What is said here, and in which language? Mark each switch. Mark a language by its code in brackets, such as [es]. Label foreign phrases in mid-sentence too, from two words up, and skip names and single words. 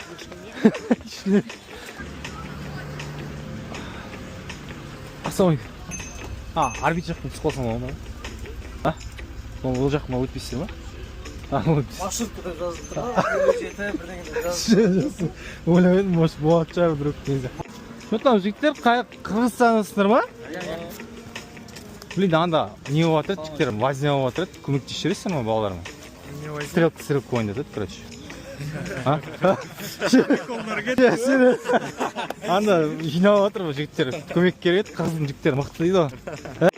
[kk] Ассалаумағалейкум. Арбит жақтан түсіп қалсам болмай ма? Ол жаққа өтпейсіздер ма? Маршруткада жазып тұр ғой. Жеті бірдеңе жазып. Ойлаймын, может болады шығар [ru] вдруг нельзя. Что там, [kk] жігіттер, Қырғызстандасыңдар ма? Блин, анда не болып жатыр, жігіттер, возня болып жатыр, көмектесіп жүресіңдер ма балаларыңа? Стрелка ойнатады, короче. Анда жиналып жатыр ғой жігіттер, көмек керек еді, қыздың жігіттері мықты дейді ғой.